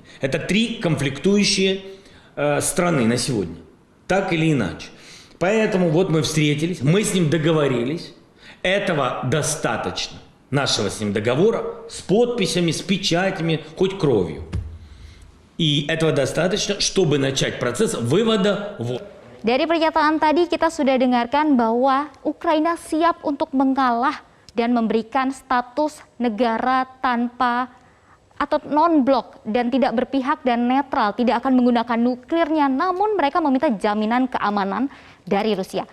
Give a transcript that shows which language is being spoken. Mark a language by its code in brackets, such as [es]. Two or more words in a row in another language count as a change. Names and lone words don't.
[ru] Это 3 конфликтующие страны на сегодня, так или иначе. Поэтому вот мы встретились, мы с ним договорились, этого достаточно, нашего с ним договора, с подписями, с печатями, хоть кровью. И этого достаточно, чтобы начать процесс вывода в... [id] Dari pernyataan tadi kita sudah dengarkan bahwa Ukraina siap untuk mengalah dan memberikan status negara tanpa atau non-blok dan tidak berpihak dan netral, tidak akan menggunakan nuklirnya, namun mereka meminta jaminan keamanan dari Rusia.